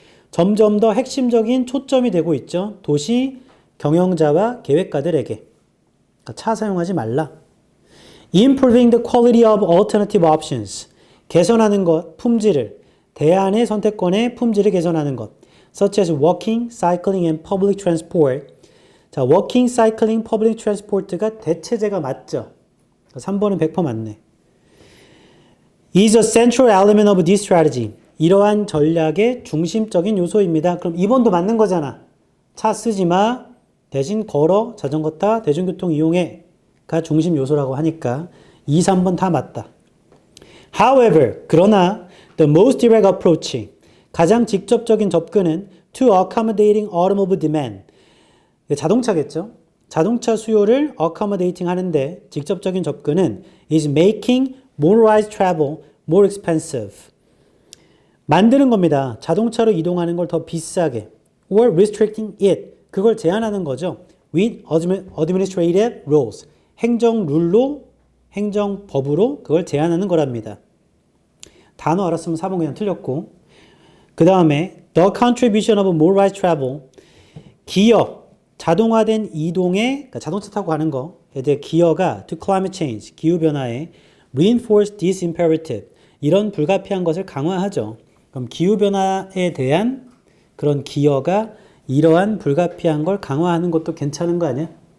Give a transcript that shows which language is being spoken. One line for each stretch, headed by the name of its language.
Korean: 점점 더 핵심적인 초점이 되고 있죠. 도시 경영자와 계획가들에게. 그러니까 차 사용하지 말라.
English: Improving the quality of alternative options.
Korean: 개선하는 것, 품질을. 대안의 선택권의 품질을 개선하는 것.
English: Such as walking, cycling, and public transport.
Korean: 자,
English: walking, cycling, public transport
Korean: 가 대체제가 맞죠? 3번은 100% 맞네.
English: is a central element of this strategy.
Korean: 이러한 전략의 중심적인 요소입니다. 그럼 2번도 맞는 거잖아. 차 쓰지 마. 대신 걸어, 자전거 타, 대중교통 이용해가 중심 요소라고 하니까 2, 3번 다 맞다.
English: However,
Korean: 그러나
English: the most direct approach,
Korean: 가장 직접적인 접근은
English: to accommodating automobile demand.
Korean: 자동차겠죠? 자동차 수요를 accommodating 하는데 직접적인 접근은
English: is making motorized travel more expensive.
Korean: 만드는 겁니다. 자동차로 이동하는 걸 더 비싸게.
English: or restricting it.
Korean: 그걸 제한하는 거죠.
English: with administrative rules.
Korean: 행정룰로, 행정법으로 그걸 제한하는 거랍니다. 단어 알았으면 4번 그냥 틀렸고. 그 다음에
English: the contribution of motorized travel.
Korean: 기여, 자동화된 이동에, 그러니까 자동차 타고 가는 거에 대해 기여가
English: to climate change,
Korean: 기후변화에
English: reinforce this imperative.
Korean: 이런 불가피한 것을 강화하죠. 그럼 기후변화에 대한 그런 기여가 이러한 불가피한 걸 강화하는 것도 괜찮은 거 아니야?